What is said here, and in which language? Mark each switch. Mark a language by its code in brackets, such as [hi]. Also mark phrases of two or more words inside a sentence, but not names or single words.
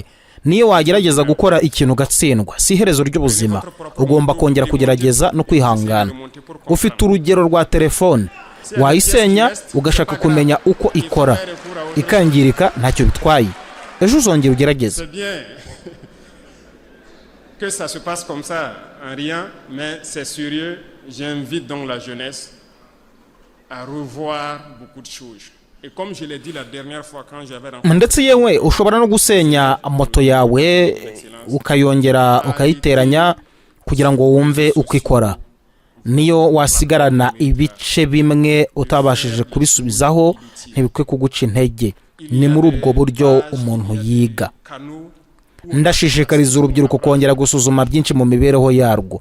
[rw] Niyo wagerageza gukora ikintu ugatsindwa, si iherezo ry'ubuzima. Ugomba kongera kugerageza no kwihangana. Ufite urugero rwa telefone, wayisenya ugashaka kumenya uko ikora, ikangirika, ntacyo bitwaye. Ejo uzongera ugerageze. [fr] Que ça se passe comme ça, en rien, mais c'est sérieux. J'invite donc la jeunesse à revoir beaucoup de choses. Et comme je l'ai dit la dernière fois quand j'avais rencontré, [rw] ndetse yewe ushobora no gusenya moto yawe ukayongera ukayiteranya kugira ngo wumve uko ikora. niyo wasigarana ibice bimwe utabashije kubisubizaho ntibikwiye kuguca intege. Ni muri ubwo buryo umuntu yiga. Ndashishikariza urubyiruko kongera gusuzuma byinshi mu mibereho yarwo.